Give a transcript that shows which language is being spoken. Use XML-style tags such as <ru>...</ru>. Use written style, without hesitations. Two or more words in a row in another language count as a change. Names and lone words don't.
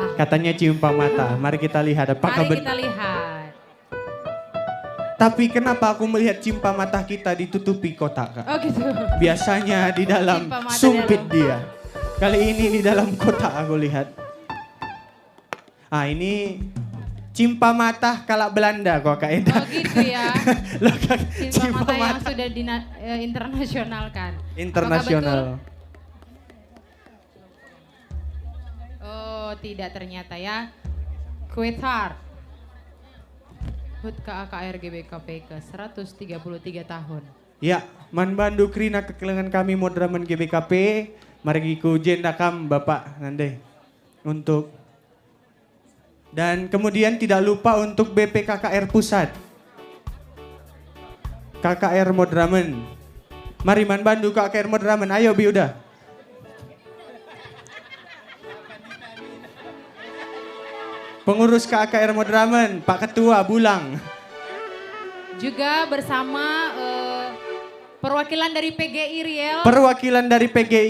<id>Katanya cimpa mata. Mari kita lihat apakah Mari kita lihat. Tapi kenapa aku melihat cimpa mata kita ditutupi kotak Kak? Oh gitu. Biasanya di dalam sumpit dia. Kali ini di dalam kotak aku lihat. Ini cimpa mata kalak Belanda kok Kak Eda. Oh gitu ya. Loh, Kak, cimpa mata yang sudah internasionalkan. Internasional. Oh tidak ternyata ya. Kue tart. HUT KAKR GBKP ke 133 tahun. Ya,</id> <btx>man bandu krina kekelengan kami modraman GBKP. Mari ku jendakam Bapak Nande untuk.</btx> <id>Dan kemudian tidak lupa untuk BPKKR Pusat. KKR Modramen.</id> <btx>Mari man bandu KKR Modramen.</btx> <id>Ayo Bi udah. Pengurus KKR Modramen, Pak Ketua Bulang. Juga bersama perwakilan dari PGI Riel. Perwakilan dari PGI.</id>